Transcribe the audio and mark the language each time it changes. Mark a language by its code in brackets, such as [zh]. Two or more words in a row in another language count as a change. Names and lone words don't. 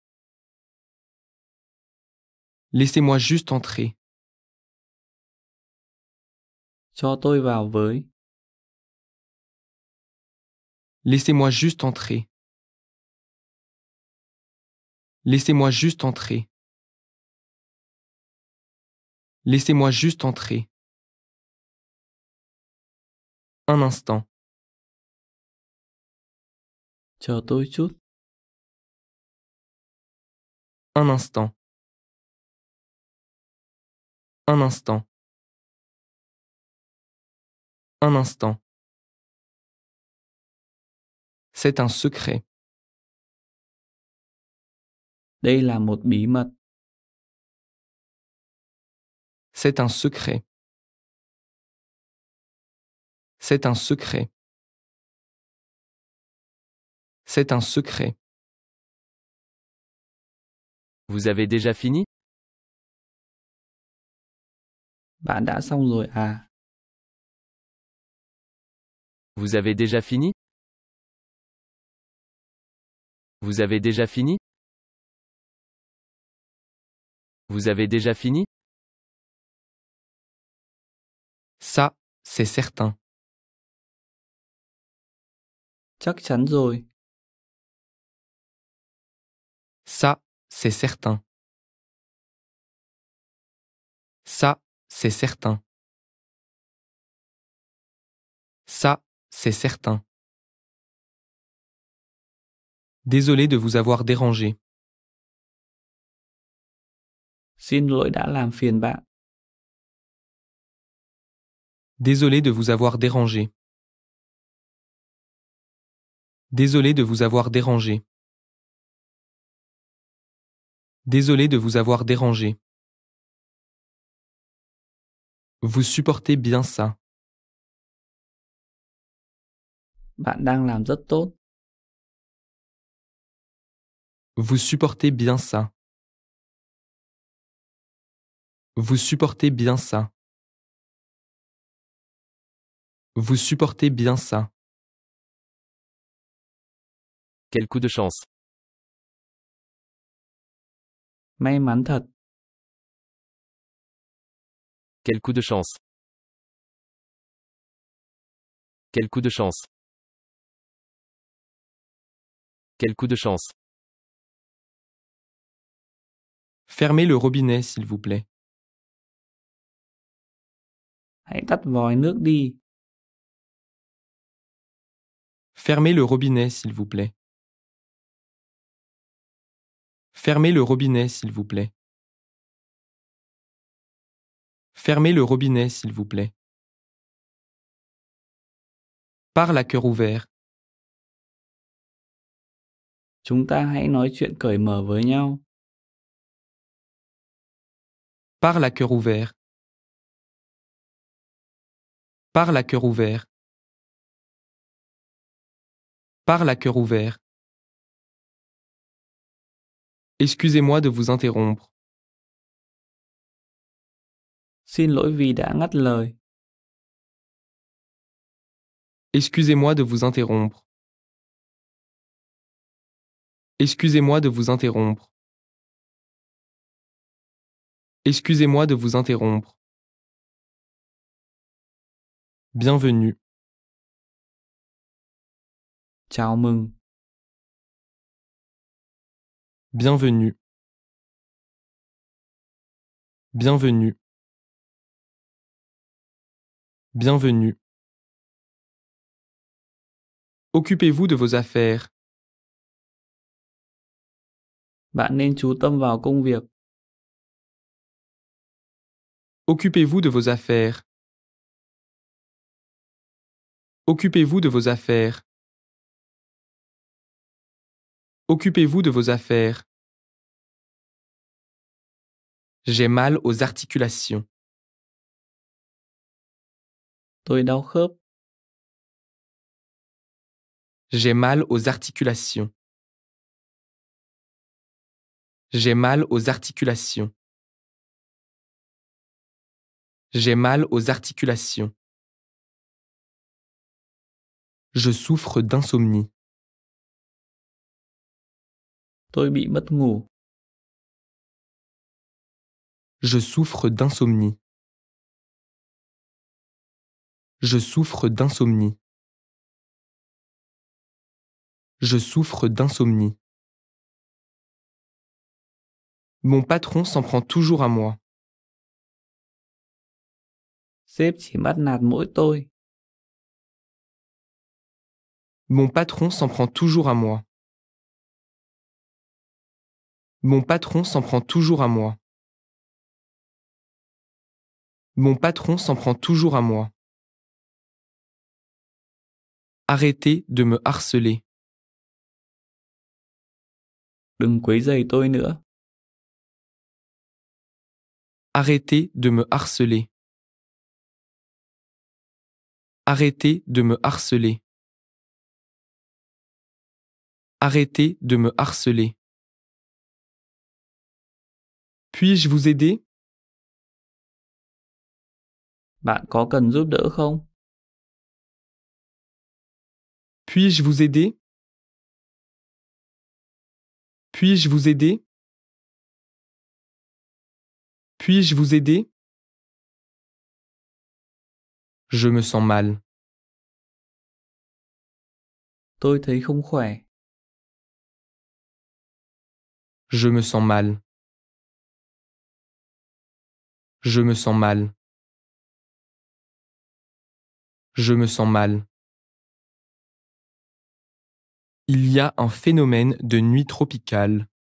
[fr] Laissez-moi juste entrer. [vi] Cho tôi vào với. [fr] Laissez-moi juste entrer. Laissez-moi juste entrer. Laissez-moi juste entrer. Un instant. [vi] Chờ tôi chút. [fr] Un instant. Un instant. Un instant. C'est un secret. [vi] Đây là một bí mật. [fr] C'est un secret. C'est un secret. C'est un secret. Vous avez déjà fini? [vi] Bạn đã xong rồi à? [fr] Vous avez déjà fini? Vous avez déjà fini? Vous avez déjà fini? Ça, c'est certain. [vi] Chắc chắn rồi. [fr] Ça, c'est certain. Ça, c'est certain. Ça, c'est certain. Désolé de vous avoir dérangé. [vi] Xin lỗi đã làm phiền bạn. [fr] Désolé de vous avoir dérangé. Désolé de vous avoir dérangé. Désolé de vous avoir dérangé. Vous supportez bien ça. [vi] Bạn đang làm rất tốt. [fr] Vous supportez bien ça. Vous supportez bien ça. Vous supportez bien ça. Quel coup de chance. [vi] May mắn thật. [fr] Quel coup de chance. Quel coup de chance. Quel coup de chance. Fermez le robinet, s'il vous plaît. [vi] Hãy tắt vòi nước đi. [fr] Fermez le robinet, s'il vous plaît. Fermez le robinet, s'il vous plaît. Fermez le robinet, s'il vous plaît. Parle à cœur ouvert. [vi] Chúng ta hãy nói chuyện cởi mở với nhau. [fr] Parle à cœur ouvert. Parle à cœur ouvert. Parle à cœur ouvert. Excusez-moi de vous interrompre. [vi] Xin lỗi vì đã ngắt lời. [fr] Excusez-moi de vous interrompre. Excusez-moi de vous interrompre. Excusez-moi de vous interrompre. Bienvenue. [vi] Chào mừng. [fr] Bienvenue. Bienvenue. Bienvenue. Occupez-vous de vos affaires. [vi] Bạn nên chú tâm vào công việc. [fr] Occupez-vous de vos affaires. Occupez-vous de vos affaires. Occupez-vous de vos affaires. J'ai mal aux articulations. [vi] Tôi đau khớp. [fr] J'ai mal aux articulations. J'ai mal aux articulations. J'ai mal aux articulations. Je souffre d'insomnie. [vi] Tôi bị mất ngủ. [fr] Je souffre d'insomnie. Je souffre d'insomnie. Je souffre d'insomnie. Mon patron s'en prend toujours à moi. [vi] Sếp chỉ bắt nạt mỗi tôi. [fr] Mon patron s'en prend toujours à moi. Mon patron s'en prend toujours à moi. Mon patron s'en prend toujours à moi. Arrêtez de me harceler. [vi] Đừng quấy rầy tôi nữa. [fr] Arrêtez de me harceler. Arrêtez de me harceler. Arrêtez de me harceler. Puis-je vous aider? [vi] Bạn có cần giúp đỡ không? [fr] Puis-je vous aider? Puis-je vous aider? Puis-je vous aider? Je me sens mal. [vi] Tôi thấy không khỏe. [fr] Je me sens mal. Je me sens mal. Je me sens mal. Il y a un phénomène de nuit tropicale.